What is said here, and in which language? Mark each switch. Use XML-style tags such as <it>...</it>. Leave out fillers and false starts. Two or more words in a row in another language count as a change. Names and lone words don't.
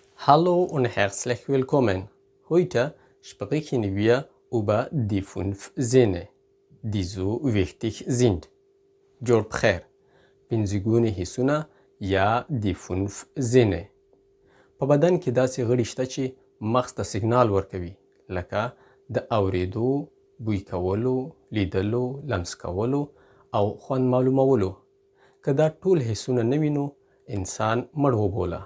<de>Hallo und herzlich willkommen. Heute sprechen wir über die 5 Sinne, die so wichtig sind.</de> <ps>جور بخیر. پنځګونې حسونه یا د 5 زنې. په بدن کې داسې غړي شته چې مغز ته سیګنال ورکوي لکه د اوریدو، بوی کولو، لیدلو، لمس کولو او خوند معلومولو. که دا ټول حسونه نه وي نو انسان مړ وبوله.</ps>